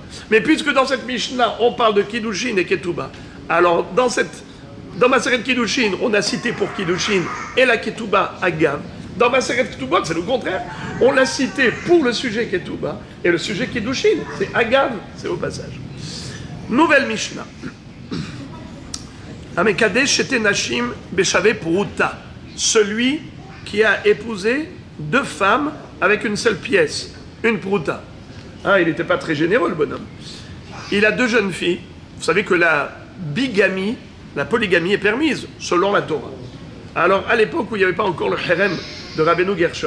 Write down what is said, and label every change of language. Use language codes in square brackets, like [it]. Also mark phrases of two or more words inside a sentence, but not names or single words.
[fr] Mais puisque dans cette Mishnah, on parle de Kiddushin et Ketubah, alors dans ma [he] סרת קידושין, [fr] on a cité pour Kiddushin et la Ketubah Agav. Dans ma [he] סרת כתובות, [fr] c'est le contraire. On l'a cité pour le sujet Ketubah et le sujet Kiddushin, c'est Agav, c'est au passage. Nouvelle Mishnah. [he] המקדש שתי נשים בשווה פרוטה. [fr] Celui qui a épousé 2 femmes avec une seule pièce, une pruta. Ah, il n'était pas très généreux, le bonhomme. Il a 2 jeunes filles. Vous savez que la bigamie, la polygamie est permise, selon la Torah. Alors, à l'époque où il n'y avait pas encore le harem de Rabbeinu Gershom.